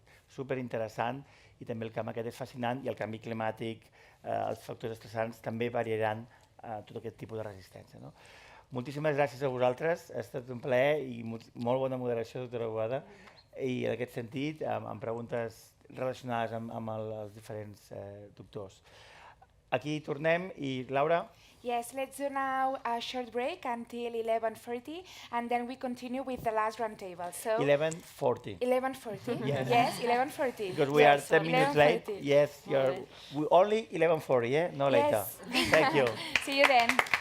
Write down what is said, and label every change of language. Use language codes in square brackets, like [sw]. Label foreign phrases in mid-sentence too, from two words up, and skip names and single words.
[ca] Superinteressant, i també el camp aquest és fascinant, i el canvi climàtic, els factors estressants també variaran tot aquest tipus de resistència. Moltíssimes gràcies a vosaltres, ha estat un plaer i molt bona moderació, doctora Boada, i en aquest sentit, amb preguntes relacionades amb els diferents doctors. Aquí tornem i, Laura? [en] Yes, let's do now a short break until 11:40, and then we continue with the last roundtable. 11:40. 11:40? Yes, 11:40. Because we are 10 minutes late. Yes, only 11:40, yeah? No later. Thank you. See you then.